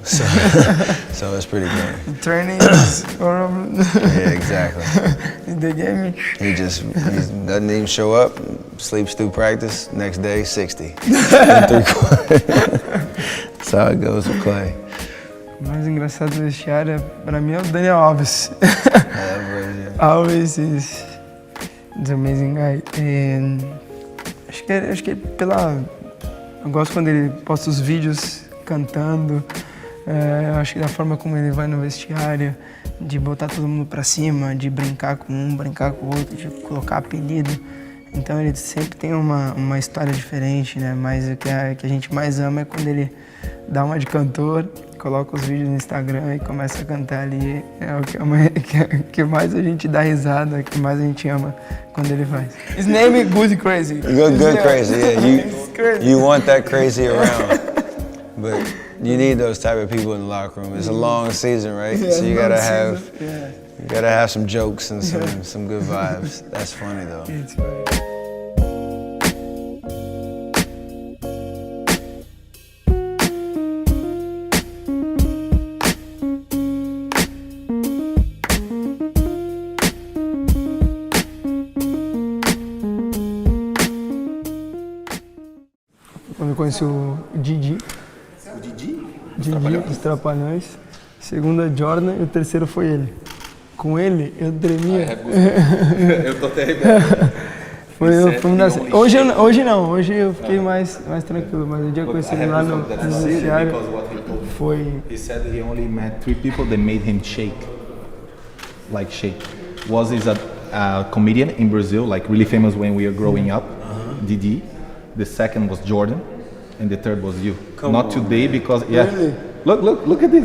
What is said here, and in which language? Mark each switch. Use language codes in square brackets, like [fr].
[en] So it's pretty good. Training is horrible. Yeah, exactly. In the game. He doesn't even show up, sleeps through practice, next day 60 in 3 quarters. That's how it goes with Klay. [pt] O mais engraçado do vestiário, pra mim, é o Daniel Alves. [en] Alves is the amazing guy. [pt] Acho que eu gosto quando ele posta os vídeos cantando. Acho que da forma como ele vai no vestiário, de botar todo mundo pra cima, de brincar com um, brincar com o outro, de colocar apelido. Então ele sempre tem uma história diferente, né? Mas o que a gente mais ama é quando ele dá uma de cantor, coloca os vídeos no Instagram e começa a cantar ali. É o que mais a gente dá risada, que mais a gente ama quando ele faz. [en] His name is Good Crazy. Good Crazy, yeah. You want that crazy around. But you need those type of people in the locker room. It's a long season, right? Yeah, so you gotta have some jokes and some good vibes. That's funny though. It's funny. [pt] Quando eu conheci o Didi. O Didi? Didi, dos Trapalhões. Segundo a Jordan e o terceiro foi ele. Com ele, eu tremia. Eu tô até arrepiado. Hoje não, hoje eu fiquei mais tranquilo, mas o dia que eu conheci ele lá no vestiário foi... [en] He said he only met 3 people that made him shake. Like shake. Was a comedian in Brazil, like really famous when we were growing up, Didi. The second was Jordan, and the third was you. Not today because, yeah. Really? Look at this.